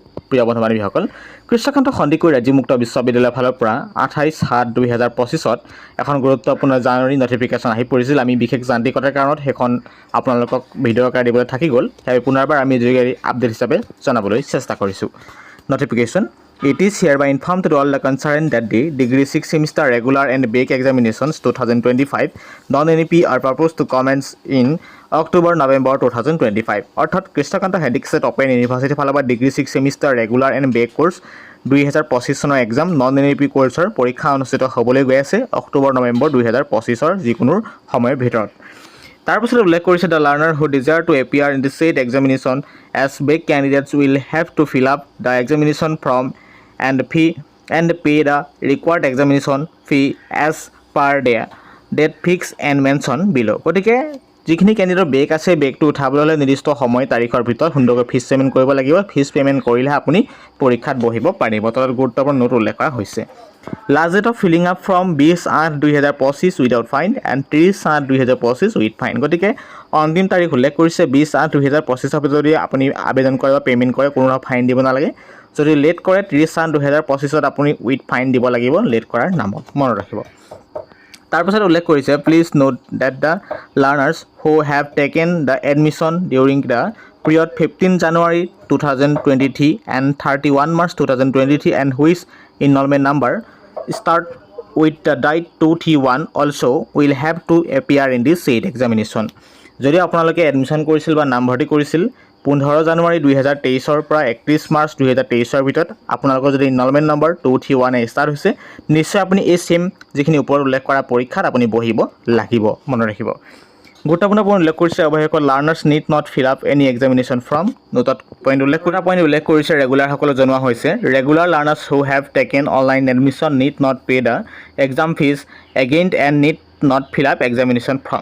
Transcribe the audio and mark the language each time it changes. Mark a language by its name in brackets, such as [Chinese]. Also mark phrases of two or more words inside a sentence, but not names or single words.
[Assamese] প্ৰিয় বন্ধু বান্ধৱীসকল, কৃষ্ণকান্ত সন্দিকৈ ৰাজ্যিক মুক্ত বিশ্ববিদ্যালয়ৰ ফালৰ পৰা 28/7/2025 এখন গুৰুত্বপূৰ্ণ জানুৱাৰী নটিফিকেশ্যন আহি পৰিছিল। আমি বিশেষ যান্ত্ৰিকতাৰ কাৰণত সেইখন আপোনালোকক ভিডিঅ' আকাৰে দিবলৈ থাকি গ'ল। সেই পুনৰবাৰ আমি যোগেদি আপডেট হিচাপে জনাবলৈ চেষ্টা কৰিছোঁ। [English] Notification. It is hereby informed to all the concerned that the Degree 6 Semester Regular and Back Examinations 2025 non-NEP are proposed to commence in October-November 2025. [Assamese] অৰ্থাৎ কৃষ্ণকান্ত হেণ্ডিকেট অপেন ইউনিভাৰ্চিটিৰ ফালৰ পৰা [English] Degree 6 Semester Regular and Back course [Assamese] 2025 চনৰ [English] exam non-NEP [Assamese] কোৰ্ছৰ পৰীক্ষা অনুষ্ঠিত হ'বলৈ গৈ আছে অক্টোবৰ-নৱেম্বৰ 2025 যিকোনো সময়ৰ ভিতৰত। তাৰপিছত উল্লেখ কৰিছে [English] the learner who desire to appear in the said examination as back candidates will have to fill up the examination form and pay the required examination fee as per the date fixed and mentioned below. [Assamese] গতিকে যিখিনি কেণ্ডিডেটৰ বেক আছে বেকটো উঠাবলৈ হ'লে নিৰ্দিষ্ট সময় তাৰিখৰ ভিতৰত সুন্দৰকৈ [English] fees payment [Assamese] কৰিব লাগিব। [English] fees payment [Assamese] কৰিলেহে আপুনি পৰীক্ষাত বহিব পাৰিব। তলত গুৰুত্বপূৰ্ণ নোট উল্লেখ কৰা হৈছে। [English] last date of filling up form 20/8/2025 without fine and 30/8/2025 with fine. [Assamese] গতিকে অন্তিম তাৰিখ উল্লেখ কৰিছে 20/8/2025 যদি আপুনি আবেদন কৰে বা পে'মেণ্ট কৰে কোনো ফাইন দিব নালাগে। যদি লেট কৰে 30/8/2025 আপুনি [English] with fine [Assamese] দিব লাগিব লেট কৰাৰ নামত, মনত ৰাখিব। তাৰপিছত উল্লেখ কৰিছে [English] please note that the learners who have taken the admission during the period 15 January 2023 and 31 March 2023 and which enrollment number start with the date 231 also will have to appear in this said examination. [Assamese] যদি আপোনালোকে এডমিশ্যন কৰিছিল বা নামভৰ্তি কৰিছিল 15 জানুৱাৰী 2023 পৰা 31 মাৰ্চ 2023 ভিতৰত আপোনালোকৰ যদি [English] enrollment number [Assamese] 231 ষ্টাৰ্ট হৈছে নিশ্চয় আপুনি এই সেম যিখিনি ওপৰত উল্লেখ কৰা পৰীক্ষাত আপুনি বহিব লাগিব, মনত ৰাখিব। গুৰুত্বপূৰ্ণ পইণ্ট উল্লেখ কৰিছে অৱশেষত [English] learners need not fill up any examination form [Assamese] নোটত পইণ্ট উল্লেখ কৰিছে ৰেগুলাৰসকলে জনোৱা হৈছে [English] regular learners who have taken online admission need not pay the exam fees again and need not fill up examination form.